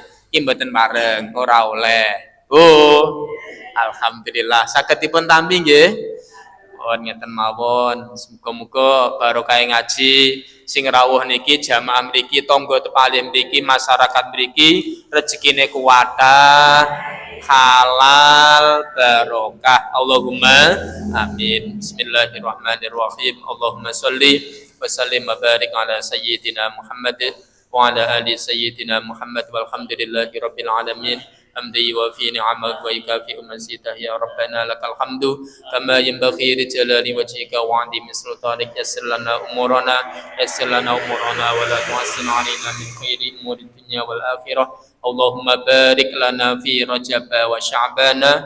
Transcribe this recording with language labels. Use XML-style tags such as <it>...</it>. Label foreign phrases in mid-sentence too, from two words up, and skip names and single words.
<jv>Iki mboten bareng, ora oleh. Oh, alhamdulillah sagedipun tampi nggih. Ngeten mawon, muga-muga barokah ngaji sing rawuh niki jamaah mriki tangga tepalim mriki masyarakat mriki rezekine kuwatah halal barokah</jv> <ar>اللهم آمين. بسم الله الرحمن الرحيم. اللهم صل وسلم وبارك على سيدنا محمد وعلى آل سيدنا محمد والحمد لله رب العالمين. حمدي وفي نعمك ويكافئ مزيده يا ربنا لك الحمد كما ينبغي لجلال وجهك وعظيم سلطانك يسر لنا امورنا ولا تعسر علينا من خير امور الدنيا والاخره اللهم بارك لنا في رجب وشعبان</ar>